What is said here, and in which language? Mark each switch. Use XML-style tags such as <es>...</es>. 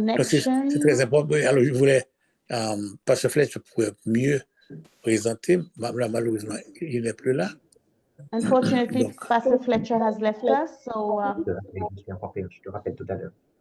<fr>C'est très important. Alors, je voulais, Pasteur Fletcher pourrait mieux présenter. Malheureusement, il n'est plus là.</fr> <en>Unfortunately, Pastor Fletcher has left us, so...</en> <fr>Je te rappelle tout à l'heure.</fr>